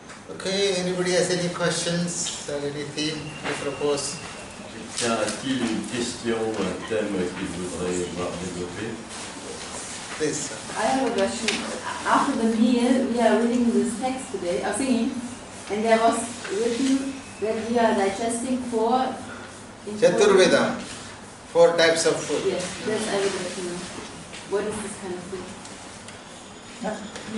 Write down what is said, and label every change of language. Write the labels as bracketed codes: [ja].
[en] Okay, anybody has any questions or anything to propose? [fr] Quelqu'un a-t-il une question ou un thème qu'il voudrait voir développé? [en] Please. I have a question. After the meal, we are reading this text today, or singing, and there was written that we are digesting 4 Chaturveda, 4 types of food. Yes, that's I would like to know. What is this kind of food?